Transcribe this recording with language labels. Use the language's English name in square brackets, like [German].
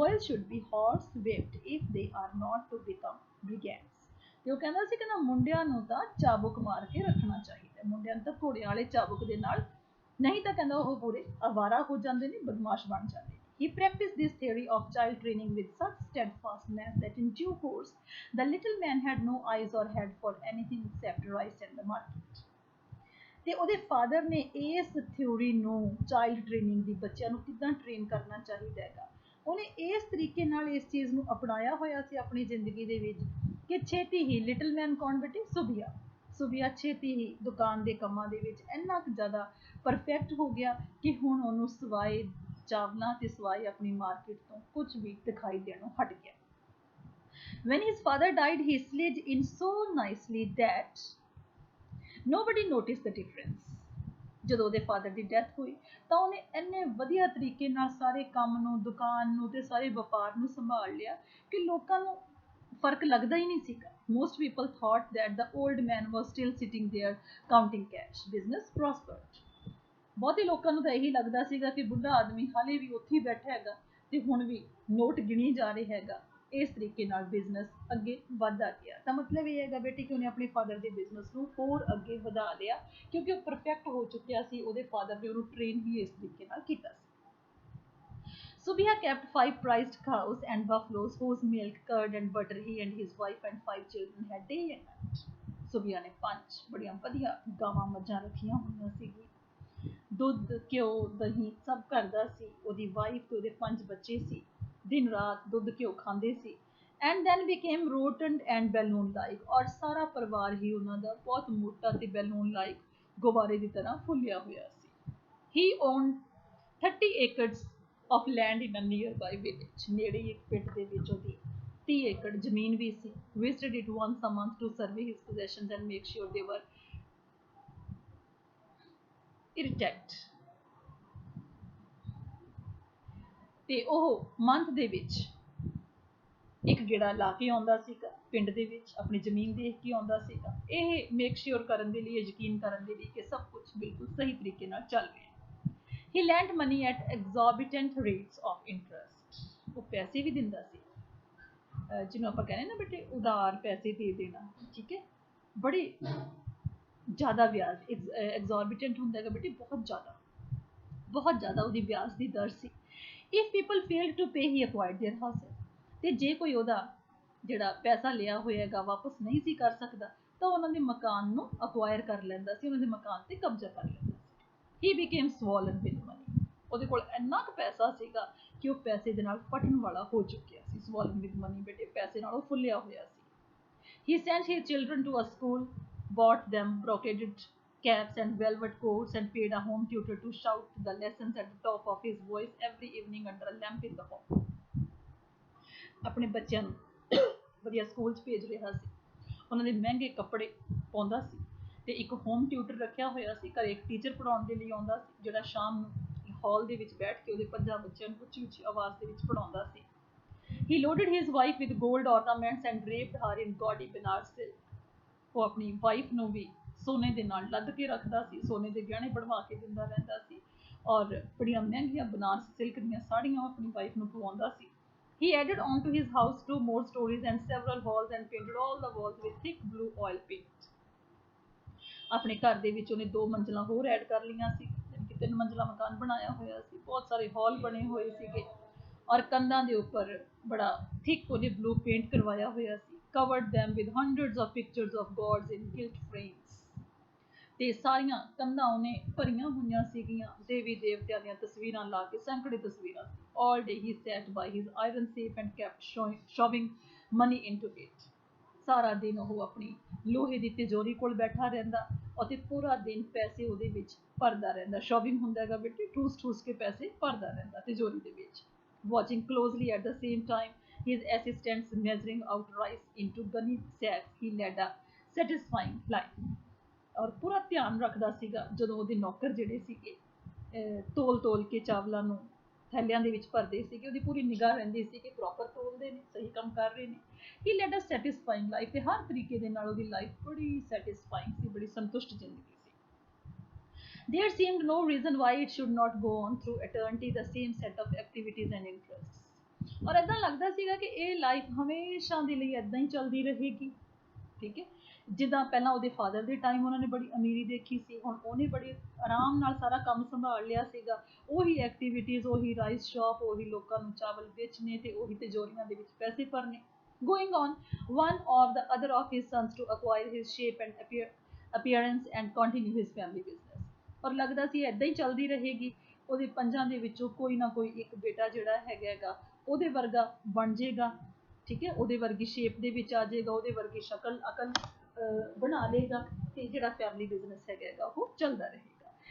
[English] Boys should be horse whipped if they are not to become brigands. [Punjabi] ਤੇ ਉਹ ਕਹਿੰਦਾ ਸੀ ਕਿ ਮੁੰਡਿਆਂ ਨੂੰ ਤਾਂ ਚਾਬੁਕ ਮਾਰ ਕੇ ਰੱਖਣਾ ਚਾਹੀਦਾ, ਮੁੰਡਿਆਂ ਨੂੰ ਤਾਂ ਘੋੜਿਆਂ ਵਾਲੇ ਚਾਬੁਕ ਦੇ ਨਾਲ, ਨਹੀਂ ਤਾਂ ਕਹਿੰਦਾ ਉਹ ਪੂਰੇ ਅਵਾਰਾ ਹੋ ਜਾਂਦੇ ਨੇ, ਬਦਮਾਸ਼ ਬਣ ਜਾਂਦੇ ਨੇ। [English] He practiced this theory of child training with such steadfastness that in due course the little man had no eyes or head for anything except rice and the market. [Punjabi] ਤੇ ਉਹਦੇ ਫਾਦਰ ਨੇ ਇਸ ਥਿਊਰੀ ਨੂੰ, child training ਦੀ, ਬੱਚਿਆਂ ਨੂੰ ਕਿੱਦਾਂ train ਕਰਨਾ ਚਾਹੀਦਾ ਹੈਗਾ, ਉਹਨੇ ਇਸ ਤਰੀਕੇ ਨਾਲ ਇਸ ਚੀਜ਼ ਨੂੰ ਅਪਣਾਇਆ ਹੋਇਆ ਸੀ ਆਪਣੀ ਜ਼ਿੰਦਗੀ ਦੇ ਵਿੱਚ ਕਿ ਛੇਤੀ ਹੀ, ਲਿਟਲ ਮੈਨ ਕੌਣ ਬੇਟੇ, ਸੁਬੀਆ, ਸੁਬੀਆ ਛੇਤੀ ਹੀ ਦੁਕਾਨ ਦੇ ਕੰਮਾਂ ਦੇ ਵਿੱਚ ਇੰਨਾ ਕੁ ਜ਼ਿਆਦਾ ਪਰਫੈਕਟ ਹੋ ਗਿਆ ਕਿ ਹੁਣ ਉਹਨੂੰ ਸਵਾਏ ਚਾਵਲਾਂ ਤੇ ਸਵਾਏ ਆਪਣੀ ਮਾਰਕੀਟ ਤੋਂ ਕੁਝ ਵੀ ਦਿਖਾਈ ਦੇਣੋਂ ਹਟ ਗਿਆ। [English] When his father died, he slid in so nicely that nobody noticed the difference. [Punjabi] ਜਦੋਂ ਉਹਦੇ ਫਾਦਰ ਦੀ ਡੈਥ ਹੋਈ ਤਾਂ ਉਹਨੇ ਇੰਨੇ ਵਧੀਆ ਤਰੀਕੇ ਨਾਲ ਸਾਰੇ ਕੰਮ ਨੂੰ, ਦੁਕਾਨ ਨੂੰ ਤੇ ਸਾਰੇ ਵਪਾਰ ਨੂੰ ਸੰਭਾਲ ਲਿਆ ਕਿ ਲੋਕਾਂ ਨੂੰ ਫਰਕ ਲੱਗਦਾ ਹੀ ਨਹੀਂ ਸੀਗਾ। [English] Most people thought that the old man was still sitting there counting cash. Business prospered. [Punjabi] ਬਹੁਤੇ ਲੋਕਾਂ ਨੂੰ ਤਾਂ ਇਹੀ ਲੱਗਦਾ ਸੀਗਾ ਕਿ ਬੁੱਢਾ ਆਦਮੀ ਹਾਲੇ ਵੀ ਉੱਥੇ ਹੀ ਬੈਠਾ ਹੈਗਾ ਤੇ ਹੁਣ ਵੀ ਨੋਟ ਗਿਣੀ ਜਾ ਰਿਹਾ ਹੈਗਾ। ਇਸ ਤਰੀਕੇ ਨਾਲ ਬਿਜ਼ਨਸ ਅੱਗੇ ਵਧਦਾ ਗਿਆ। ਤਾਂ ਮਤਲਬ ਇਹ ਹੈਗਾ ਬੇਟੇ ਕਿ ਉਹਨੇ ਆਪਣੇ ਫਾਦਰ ਦੇ ਬਿਜ਼ਨਸ ਨੂੰ ਹੋਰ ਅੱਗੇ ਵਧਾ ਲਿਆ ਕਿਉਂਕਿ ਉਹ ਪਰਫੈਕਟ ਹੋ ਚੁੱਕਿਆ ਸੀ, ਉਹਦੇ ਫਾਦਰ ਨੇ ਉਹਨੂੰ ਟ੍ਰੇਨ ਹੀ ਇਸ ਤਰੀਕੇ ਨਾਲ ਕੀਤਾ ਸੀ। [English] Subiha kept 5 prized cows and buffaloes whose milk, curd and butter he and his wife and 5 children had day and night. [Punjabi] Subiha ਨੇ 5 ਬੜੀਆਂ ਵਧੀਆ ਗਾਵਾਂ ਮੱਝਾਂ ਰੱਖੀਆਂ ਹੋਈਆਂ ਸੀਗੀ, ਦੁੱਧ, ਘਿਓ, ਦਹੀਂ ਸਭ ਘਰ ਦਾ ਸੀ। ਉਹਦੀ ਵਾਈਫ ਤੇ ਉਹਦੇ 5 ਬੱਚੇ ਸੀ, ਦਿਨ ਰਾਤ ਦੁੱਧ ਘਿਓ ਖਾਂਦੇ ਸੀ। [English] And then became rotund and balloon like, [Punjabi] ਔਰ ਸਾਰਾ ਪਰਿਵਾਰ ਹੀ ਉਹਨਾਂ ਦਾ ਬਹੁਤ ਮੋਟਾ ਤੇ ਬੈਲੂਨ ਲਾਈਕ, ਗੁਬਾਰੇ ਦੀ ਤਰ੍ਹਾਂ ਫੁੱਲਿਆ ਹੋਇਆ ਸੀ। [English] He owned 30 acres of land in a nearby village. [Punjabi] ਨੇੜੇ ਇੱਕ ਪਿੰਡ ਦੇ ਵਿੱਚ ਉਹਦੀ 30 ਏਕੜ ਜ਼ਮੀਨ ਵੀ ਸੀ। [English] Visited it once a month to survey his possessions and make sure they were intact. [Punjabi] ਤੇ ਉਹ ਮੰਥ ਦੇ ਵਿੱਚ ਇੱਕ ਗੇੜਾ ਲਾ ਕੇ ਆਉਂਦਾ ਸੀਗਾ ਪਿੰਡ ਦੇ ਵਿੱਚ, ਆਪਣੀ ਜ਼ਮੀਨ ਦੇਖ ਕੇ ਆਉਂਦਾ ਸੀਗਾ, ਇਹ ਮੇਕ ਸ਼ੋਰ ਕਰਨ ਦੇ ਲਈ, ਯਕੀਨ ਕਰਨ ਦੇ ਲਈ ਕਿ ਸਭ ਕੁਝ ਬਿਲਕੁਲ ਸਹੀ ਤਰੀਕੇ ਨਾਲ ਚੱਲ ਰਿਹਾ। [English] He lent money at exorbitant rates of interest. [Punjabi] ਉਹ ਪੈਸੇ ਵੀ ਦਿੰਦਾ ਸੀ, ਜਿਹਨੂੰ ਆਪਾਂ ਕਹਿੰਦੇ ਨਾ ਬੇਟੇ ਉਧਾਰ ਪੈਸੇ ਦੇ ਦੇਣਾ, ਠੀਕ ਹੈ, ਬੜੇ ਜ਼ਿਆਦਾ ਵਿਆਜ। ਐਗਜ਼ੋਰਬੀਟੈਂਟ ਹੁੰਦਾ ਹੈਗਾ ਬੇਟੇ ਬਹੁਤ ਜ਼ਿਆਦਾ ਉਹਦੀ ਵਿਆਜ ਦੀ ਦਰ ਸੀ। [English] If people failed to pay, he acquired their houses. [Punjabi] ਤੇ ਜੇ ਕੋਈ ਉਹਦਾ ਜਿਹੜਾ ਪੈਸਾ ਲਿਆ ਹੋਇਆ ਹੈਗਾ ਵਾਪਸ ਨਹੀਂ ਸੀ ਕਰ ਸਕਦਾ ਤਾਂ ਉਹਨਾਂ ਦੇ ਮਕਾਨ ਨੂੰ ਅਕਵਾਇਰ ਕਰ ਲੈਂਦਾ ਸੀ, ਉਹਨਾਂ ਦੇ ਮਕਾਨ ਤੇ ਕਬਜ਼ਾ ਕਰ ਲੈਂਦਾ ਸੀ। [English] He became swollen with money. [Punjabi] ਉਹਦੇ ਕੋਲ ਇੰਨਾ ਕੁ ਪੈਸਾ ਸੀਗਾ ਕਿ ਉਹ ਪੈਸੇ ਦੇ ਨਾਲ ਫਟਣ ਵਾਲਾ ਹੋ ਚੁੱਕਿਆ ਸੀ। [English] swollen with money [Punjabi] ਬੇਟੇ, ਪੈਸੇ ਨਾਲ ਉਹ ਫੁੱਲਿਆ ਹੋਇਆ ਸੀ। [English] He sent his children to a school, bought them brocaded caps and velvet coats and paid a home tutor to shout the lessons at the top of his voice every evening under a lamp in the hall. [Punjabi] ਆਪਣੇ ਬੱਚਿਆਂ ਨੂੰ ਵਧੀਆ school 'ਚ ਭੇਜ ਰਿਹਾ ਸੀ, ਉਹਨਾਂ ਦੇ ਮਹਿੰਗੇ ਕੱਪੜੇ ਪਾਉਂਦਾ ਸੀ ਤੇ ਇੱਕ ਹੋਮ ਟਿਊਟਰ ਰੱਖਿਆ ਹੋਇਆ ਸੀ ਘਰੇ, ਇੱਕ ਟੀਚਰ ਪੜਾਉਣ ਦੇ ਲਈ ਆਉਂਦਾ ਸੀ ਜਿਹੜਾ ਸ਼ਾਮ ਨੂੰ ਹਾਲ ਦੇ ਵਿੱਚ ਬੈਠ ਕੇ ਉਹਦੇ 5 ਬੱਚਿਆਂ ਨੂੰ ਉੱਚੀ ਉੱਚੀ ਆਵਾਜ਼ ਦੇ ਵਿੱਚ ਪੜਾਉਂਦਾ ਸੀ। [English] He loaded his wife with gold ornaments and draped her in gaudy Benares silk. [Punjabi] ਉਹ ਆਪਣੀ ਵਾਈਫ ਨੂੰ ਵੀ ਸੋਨੇ ਦੇ ਨਾਲ ਲੱਦ ਕੇ ਰੱਖਦਾ ਸੀ, ਸੋਨੇ ਦੇ ਗਹਿਣੇ ਬਣਵਾ ਕੇ ਦਿੰਦਾ ਰਹਿੰਦਾ ਸੀ ਔਰ ਬੜੀਆਂ ਮਹਿੰਗੀਆਂ ਬਨਾਰਸ ਸਿਲਕ ਦੀਆਂ ਸਾੜੀਆਂ ਆਪਣੀ ਵਾਈਫ ਨੂੰ ਪਵਾਉਂਦਾ ਸੀ। [English] He added on to his house 2 more stories and several halls and painted all the walls with thick blue oil paint. [Punjabi] ਆਪਣੇ ਘਰ ਦੇ ਵਿੱਚ ਉਹਨੇ 2 ਮੰਜ਼ਲਾਂ ਹੋਰ ਐਡ ਕਰ ਲਈਆਂ ਸੀ, ਯਾਨੀ ਕਿ 3 ਮੰਜ਼ਲਾ ਮਕਾਨ ਬਣਾਇਆ ਹੋਇਆ ਸੀ, ਬਹੁਤ ਸਾਰੇ ਹਾਲ ਬਣੇ ਹੋਏ ਸੀਗੇ ਔਰ ਕੰਧਾਂ ਦੇ ਉੱਪਰ ਬੜਾ ਥਿਕ ਉਹਨੇ ਬਲੂ ਪੇਂਟ ਕਰਵਾਇਆ ਹੋਇਆ ਸੀ। [English] covered them with hundreds of pictures of gods in gilt frames. [Punjabi] ਤੇ ਸਾਰੀਆਂ ਕੰਧਾਂ ਉਹਨੇ ਭਰੀਆਂ ਹੋਈਆਂ ਸੀਗੀਆਂ ਦੇਵੀ ਦੇਵਤਿਆਂ ਦੀਆਂ ਤਸਵੀਰਾਂ ਲਾ ਕੇ, ਸੈਂਕੜੇ ਤਸਵੀਰਾਂ ਸੀ। [English] all day he sat by his iron safe and kept shoving money into it. [Punjabi] ਸਾਰਾ ਦਿਨ ਉਹ ਆਪਣੀ ਲੋਹੇ ਦੀ ਤਿਜੋਰੀ ਕੋਲ ਬੈਠਾ ਰਹਿੰਦਾ ਅਤੇ ਪੂਰਾ ਦਿਨ ਪੈਸੇ ਉਹਦੇ ਵਿੱਚ ਭਰਦਾ ਰਹਿੰਦਾ। ਸ਼ੋਵਿੰਗ ਹੁੰਦਾ ਹੈਗਾ ਬੇਟੇ, ਠੂਸ ਠੂਸ ਕੇ ਪੈਸੇ ਭਰਦਾ ਰਹਿੰਦਾ ਤਿਜੋਰੀ ਦੇ ਵਿੱਚ। [English] Watching closely at the same time his assistants measuring out rice into gunny sacks, he led a satisfying life. [Punjabi] ਔਰ ਪੂਰਾ ਧਿਆਨ ਰੱਖਦਾ ਸੀਗਾ ਜਦੋਂ ਉਹਦੇ ਨੌਕਰ ਜਿਹੜੇ ਸੀਗੇ ਤੋਲ ਕੇ ਚਾਵਲਾਂ ਨੂੰ ਥੈਲਿਆਂ ਦੇ ਵਿੱਚ ਭਰਦੇ ਸੀਗੇ, ਉਹਦੀ ਪੂਰੀ ਨਿਗਾਹ ਰਹਿੰਦੀ ਸੀ ਕਿ ਪ੍ਰੋਪਰ ਤੋਲਦੇ ਨੇ, ਸਹੀ ਕੰਮ ਕਰ ਰਹੇ ਨੇ। [English] he led a satisfying life, [Punjabi] ਤੇ ਹਰ ਤਰੀਕੇ ਦੇ ਨਾਲ ਉਹਦੀ ਲਾਈਫ ਬੜੀ ਸੈਟਿਸਫਾਈਂਗ ਸੀ, ਬੜੀ ਸੰਤੁਸ਼ਟ ਜ਼ਿੰਦਗੀ ਸੀ। [English] There seemed no reason why it should not go on through eternity the same set of activities and interests. [Punjabi] ਔਰ ਏਦਾਂ ਲੱਗਦਾ ਸੀਗਾ ਕਿ ਇਹ ਲਾਈਫ ਹਮੇਸ਼ਾ ਦੇ ਲਈ ਏਦਾਂ ਹੀ ਚੱਲਦੀ ਰਹੇਗੀ, ਠੀਕ ਹੈ। ਜਿੱਦਾਂ ਪਹਿਲਾਂ ਉਹਦੇ ਫਾਦਰ ਦੇ ਟਾਈਮ ਉਹਨਾਂ ਨੇ ਬੜੀ ਅਮੀਰੀ ਦੇਖੀ ਸੀ, ਹੁਣ ਉਹਨੇ ਬੜੀ ਆਰਾਮ ਨਾਲ ਸਾਰਾ ਕੰਮ ਸੰਭਾਲ ਲਿਆ ਸੀਗਾ। ਉਹੀ ਐਕਟੀਵਿਟੀਜ਼, ਉਹੀ ਰਾਈਸ ਸ਼ਾਪ, ਉਹੀ ਲੋਕਾਂ ਨੂੰ ਚਾਵਲ ਵੇਚਣੇ ਤੇ ਉਹੀ ਤਿਜੋਰੀਆਂ ਦੇ ਵਿੱਚ ਪੈਸੇ ਭਰਨੇ। [English] Going on, one or the other of his sons to acquire his shape and appearance and continue his family business. [Punjabi] ਔਰ ਲੱਗਦਾ ਸੀ ਏਦਾਂ ਹੀ ਚੱਲਦੀ ਰਹੇਗੀ, ਉਹਦੇ 5 ਦੇ ਵਿੱਚੋਂ ਕੋਈ ਨਾ ਕੋਈ ਇੱਕ ਬੇਟਾ ਜਿਹੜਾ ਹੈਗਾ ਉਹਦੇ ਵਰਗਾ ਬਣ ਜਾਏਗਾ, ਠੀਕ ਹੈ, ਉਹਦੇ ਵਰਗੀ ਸ਼ੇਪ ਦੇ ਵਿੱਚ ਆ ਜਾਏਗਾ, ਉਹਦੇ ਵਰਗੀ ਸ਼ਕਲ ਅਕਲ ਬਣਾ ਲੇਗਾ ਤੇ ਜਿਹੜਾ ਫੈਮਿਲੀ ਬਿਜ਼ਨਸ ਹੈਗਾ ਉਹ ਚੱਲਦਾ ਰਹੇਗਾ।